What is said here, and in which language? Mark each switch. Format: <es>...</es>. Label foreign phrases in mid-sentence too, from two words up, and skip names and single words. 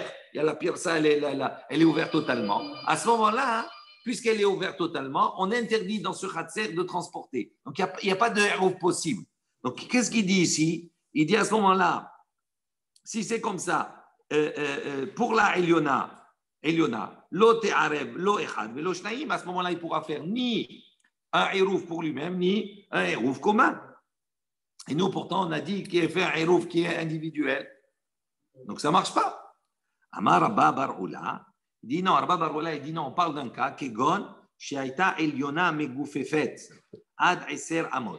<fr>Il y a la pierre, ça, elle est ouverte totalement. À ce moment-là, puisqu'elle est ouverte totalement, on interdit dans ce khatser de transporter. Donc, il n'y a pas de héros possible. Donc, qu'est-ce qu'il dit ici? Il dit à ce moment-là, si c'est comme ça, pour la Eliona,</fr> <he>לא תערב, לא אחד, ולא שנים,</he> <fr>à ce moment-là, il pourra faire ni un hérouf pour lui-même, ni un hérouf commun. Et nous, pourtant, on a dit qu'il a fait un hérouf qui est individuel. Donc, ça ne marche pas. Amar Rabba Bar Ula, il dit non, Rabba Bar Ula, il dit non, on parle d'un cas,</fr> <he>כגון, שהיתה עליונה מגופפת, עד עשר אמות.</he>